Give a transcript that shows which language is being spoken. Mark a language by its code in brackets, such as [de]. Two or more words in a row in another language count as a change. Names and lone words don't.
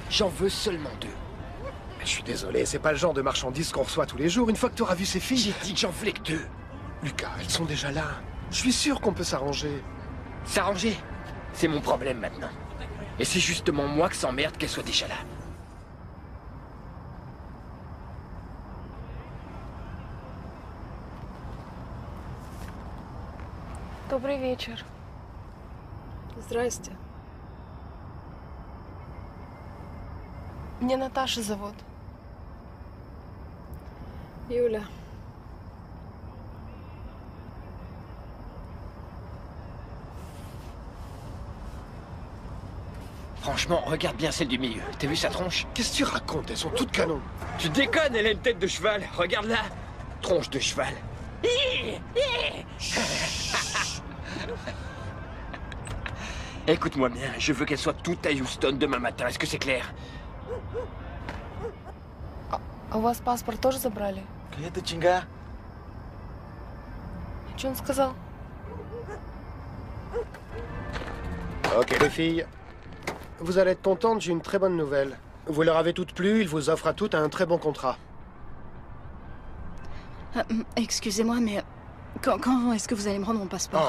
[fr] J'en veux seulement 2. Mais je suis désolé, c'est pas le genre de marchandises qu'on reçoit tous les jours. Une fois que tu auras vu ces filles... J'ai dit que j'en voulais que 2. Lucas, elles sont déjà là. Je suis sûr qu'on peut s'arranger. S'arranger, c'est mon problème maintenant. Et c'est justement moi que s'emmerde qu'elle soit déjà là. [ru] Добрый вечер. Здрасте. Меня Наташа зовут. Юля. [fr] Franchement, regarde bien celle du milieu. T'as vu sa tronche? Qu'est-ce que tu racontes? Elles sont toutes canons. Tu déconnes, elle a une tête de cheval. Regarde-la. Tronche de cheval. Écoute-moi bien, je veux qu'elle soit toute à Houston demain matin. Est-ce que c'est clair? [ru] А у вас паспорт тоже забрали? Какая-то чинга. Что он сказал? [fr] Ok, les filles. Vous allez être contentes, j'ai une très bonne nouvelle. Vous leur avez toutes plu, ils vous offrent à toutes un très bon contrat. Excusez-moi, mais quand est-ce que vous allez me rendre mon passeport?